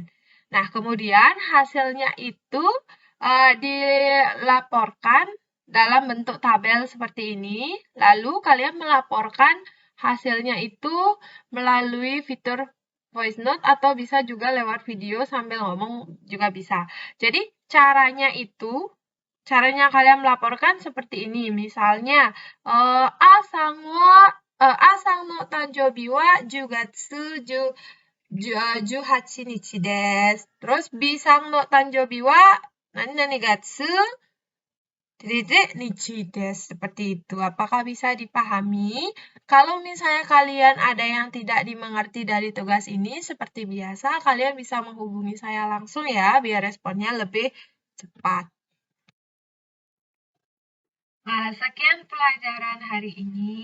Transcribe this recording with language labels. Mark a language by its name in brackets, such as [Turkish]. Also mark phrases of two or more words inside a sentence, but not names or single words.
[Indonesian] Nah, kemudian hasilnya itu dilaporkan dalam bentuk tabel seperti ini. Lalu kalian melaporkan hasilnya itu melalui fitur voice note atau bisa juga lewat video sambil ngomong juga bisa. Jadi caranya kalian melaporkan seperti ini. Misalnya, [Japanese] Aさんの誕生日は十月十八日です. Terus Bさんの誕生日は何月日です. [Indonesian] Seperti itu. Apakah bisa dipahami? Kalau misalnya kalian ada yang tidak dimengerti dari tugas ini, seperti biasa, kalian bisa menghubungi saya langsung ya, biar responnya lebih cepat. Nah, sekian pelajaran hari ini.